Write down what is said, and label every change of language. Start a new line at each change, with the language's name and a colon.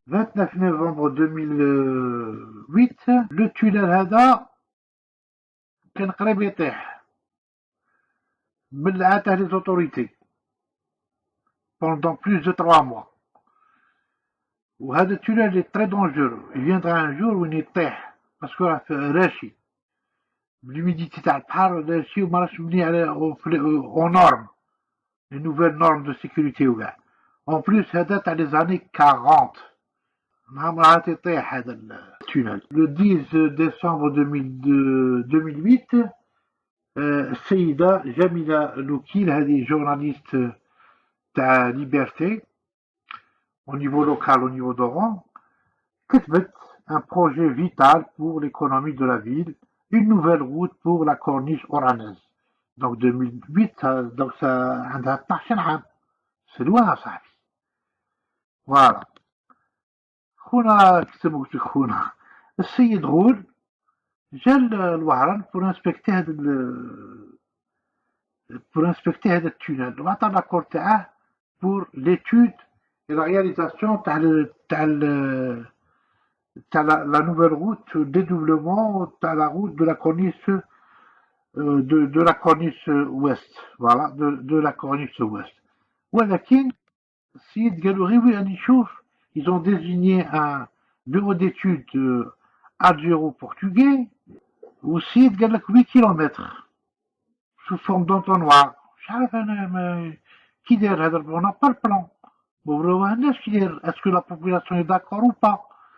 French: 29 novembre 2008 le tunnel
Arabic: هذا كان قريب يطيح من تاع
French: les autorités pendant plus de 3 mois.
Arabic: وهذا التونيل
French: est très dangereux. Il viendra un jour
Arabic: وين يطيح باسكو راه راشي l'humidité تاع البحر راشي وما راهش مبني على
French: aux normes, les nouvelles normes de sécurité
Arabic: وكاع. En plus هذا تاع
French: les années 40
Arabic: نهار راه تيطيح هذا التونيل.
French: Le 10 décembre 2008
Arabic: السيدة جميلة لوكيل هذه جورناليست تاع ليبرتي
French: au niveau local, au niveau d'Oran, كتبت un projet vital pour l'économie de la ville, une nouvelle route pour la corniche oranaise. Donc 2008, donc ça
Arabic: عندها 12 عام.
French: C'est loin صاحبي. Voilà.
Arabic: خونا كتبوا قلت لك خونا السيد غول جا لوهران
French: pour inspecter
Arabic: هذا التونيل وعطى لاكور تاعه
French: pour l'étude et la réalisation تاع la nouvelle route dédoublement تاع la route de la corniche de la corniche ouest. Voilà, de la corniche ouest.
Arabic: ولكن السيد قالوا غير راني نشوف
French: ils ont désigné un bureau d'études algéro-portugais
Arabic: والسيد قال لك 8 كيلومتر
French: sous forme d'entonnoir.
Arabic: مش عارف انا كي داير هذا
French: on n'a pas le plan.
Arabic: وراوهناش كي داير
French: est-ce que la population est d'accord ou pas.